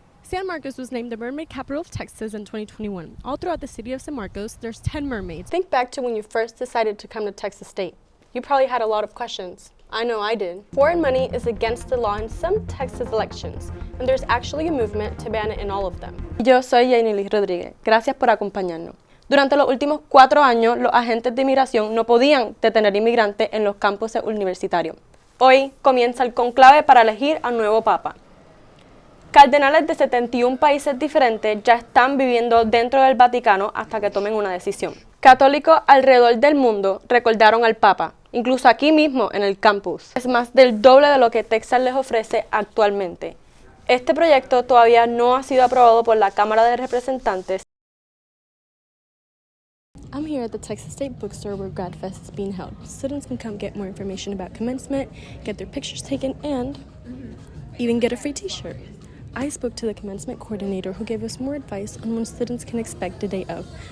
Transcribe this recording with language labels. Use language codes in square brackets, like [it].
[en] San Marcos was named the mermaid capital of Texas in 2021. All throughout the city of San Marcos, there's 10 mermaids. Think back to when you first decided to come to Texas State. You probably had a lot of questions. I know I did. Foreign money is against the law in some Texas elections, and there's actually a movement to ban it in all of them. [es] Yo soy Jaynily Rodríguez. Gracias por acompañarnos. Durante los últimos 4 años, los agentes de inmigración no podían detener inmigrantes en los campuses universitarios. Hoy comienza el conclave para elegir al nuevo papa. Cardenales de 71 países diferentes ya están viviendo dentro del Vaticano hasta que tomen una decisión. Católicos alrededor del mundo recordaron al Papa, incluso aquí mismo en el campus. Es más del doble de lo que Texas les ofrece actualmente. Este proyecto todavía no ha sido aprobado por la Cámara de Representantes. [en] I'm here at the Texas State bookstore where Grad Fest is being held. Students can come get more information about commencement, get their pictures taken, and even get a free t-shirt. I spoke to the commencement coordinator who gave us more advice on when students can expect the day of.